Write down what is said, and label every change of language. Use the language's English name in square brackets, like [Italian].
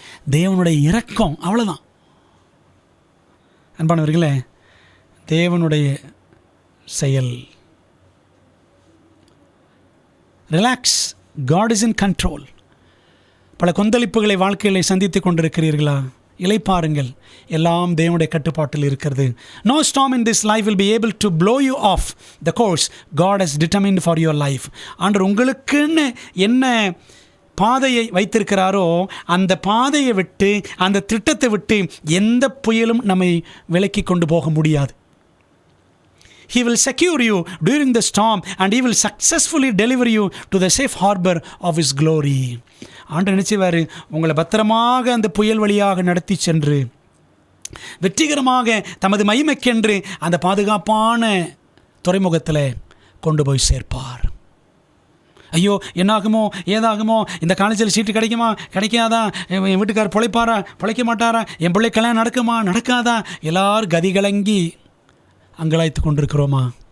[Tamil] தேவனுடைய இரக்கம், அவ்வளோதான். அன்பானவர்களே, தேவனுடைய செயல். [English] Relax, God is in control. [Tamil] பல கொந்தளிப்புகளை வாழ்க்கையில் சந்தித்து கொண்டிருக்கிறீர்களா? இளைப்பாருங்கள், எல்லாம் தேவனுடைய கட்டுப்பாட்டில் இருக்கிறது. [English] No storm in this life will be able to blow you off the course God has determined for your life. [Tamil] ஆண்டவர் உங்களுக்குன்னு என்ன பாதையை வைத்திருக்கிறாரோ அந்த பாதையை விட்டு, அந்த திட்டத்தை விட்டு எந்த புயலும் நம்மை விலக்கி கொண்டு போக முடியாது. [English] He will secure you during the storm and he will successfully deliver you to the safe harbor of his glory. [Tamil] ஆண்டவர் நினைச்சுவார், உங்களை பத்திரமாக அந்த புயல் வழியாக நடத்தி சென்று வெற்றிகரமாக தமது மகிமைக்கென்று அந்த பாதுகாப்பான துறைமுகத்தில் கொண்டு போய் சேர்ப்பார். ஐயோ என்னாகுமோ ஏதாகுமோ, இந்த காலேஜில் சீட்டு கிடைக்குமா கிடைக்காதா, என் வீட்டுக்கார் பிழைப்பாரா பிழைக்க மாட்டாரா, என் பிள்ளை கல்யாணம் நடக்குமா நடக்காதா, எல்லாரும் கதிகலங்கி அங்கலாய்த்து கொண்டிருக்கிறோமா?